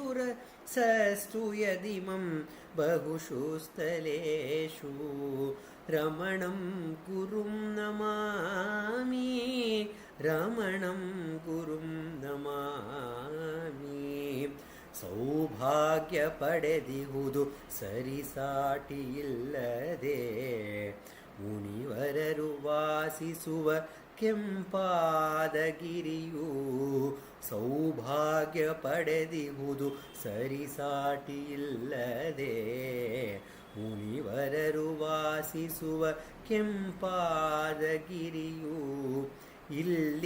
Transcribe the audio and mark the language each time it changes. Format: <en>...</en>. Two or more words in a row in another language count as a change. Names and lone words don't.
<sa>सस्तु यदिमं बहुषु स्थलेषु रमणं गुरुं नमामि रमणं गुरुं नमामि</sa> <kn>ಸೌಭಾಗ್ಯ ಪಡೆದಿಹುದು ಸರಿಸಾಟಿ ಇಲ್ಲದೆ ಮುನಿವರರು ವಾಸಿಸುವ ಕೆಂಪಾದಗಿರಿಯು ಸೌಭಾಗ್ಯ ಪಡೆದಿಹುದು ಸರಿಸಾಟಿ ಇಲ್ಲದೆ ಮುನಿವರರು ವಾಸಿಸುವ ಕೆಂಪಾದಗಿರಿಯು ಇಲ್ಲಿ</kn>